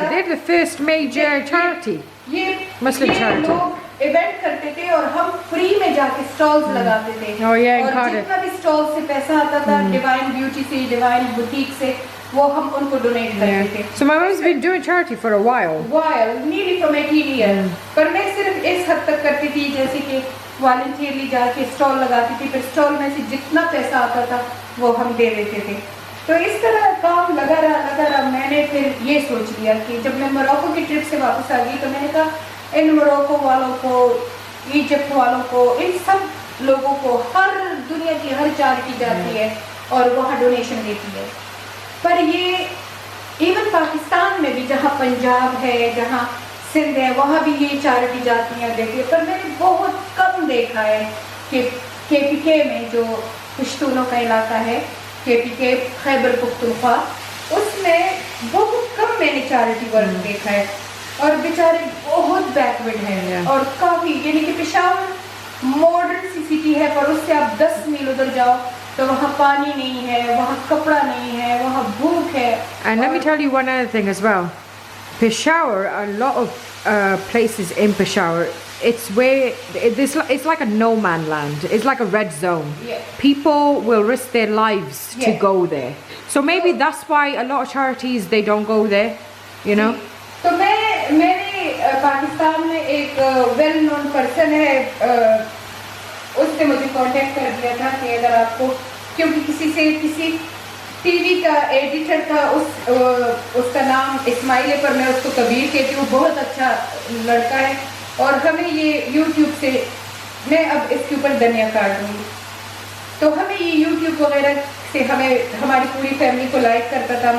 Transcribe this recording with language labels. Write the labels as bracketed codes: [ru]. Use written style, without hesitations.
[en] They're the first major charity. Muslim charity. [hi] लोग event करते थे और हम फ्री में जाके स्टॉल्स लगाते थे। [en] Oh yeah, in [hi] और [en] Cardiff. [hi] जितना भी स्टॉल से पैसा आता था, डिवाइन ब्यूटी से, डिवाइन बुटीक से, वो हम उनको डोनेट करते थे। [en] So my mom's been doing charity for a while. Nearly from 18 years. [hi] पर मैं सिर्फ इस हद तक करती थी, जैसे कि वॉलंटियरली जाके स्टॉल लगाती थी, फिर स्टॉल में से जितना पैसा आता था वो हम दे देते थे। तो इस तरह काम लगा रहा। मैंने फिर ये सोच लिया कि जब मैं मोरक्को की ट्रिप से वापस आ गई, तो मैंने कहा इन मोरक्को वालों को, इजिप्ट वालों को, इन सब लोगों को हर दुनिया की हर चैरिटी जाती है और वहाँ डोनेशन देती है। पर ये इवन पाकिस्तान में भी, जहाँ पंजाब है, जहाँ सिंध है, वहाँ भी ये चैरिटी जाती हैं देती है। पर मैंने बहुत कम देखा है कि KPK में, जो पश्तूनों का इलाका है, KPK खैबर पख्तूनख्वा, उसमें बहुत कम मैंने चैरिटी वर्क देखा है और बेचारे बहुत बैकवर्ड हैं और काफ़ी, यानी कि पेशावर मॉडर्न सी सिटी है पर उससे आप 10 मील उधर जाओ तो वहाँ पानी नहीं है, वहाँ कपड़ा नहीं है, वहाँ भूख है. [en] And let me tell you one other thing as well. Peshawar, a lot of places in Peshawar, it's like a no man land. It's like a red zone. Yeah. People will risk their lives to Yeah. go there. So maybe that's why a lot of charities they don't go there. You know. [hi] तो मैंने पाकिस्तान में एक well known person है, उसने मुझे contact कर दिया था कि अगर आपको, क्योंकि किसी टीवी का एडिटर था, उसका नाम इस्माइल है पर मैं उसको कबीर कहती हूँ, बहुत अच्छा लड़का है और हमें ये यूट्यूब से, मैं अब इसके ऊपर धनिया काट दूँगी, तो हमें ये यूट्यूब वगैरह से हमारी पूरी फैमिली को लाइक करता था.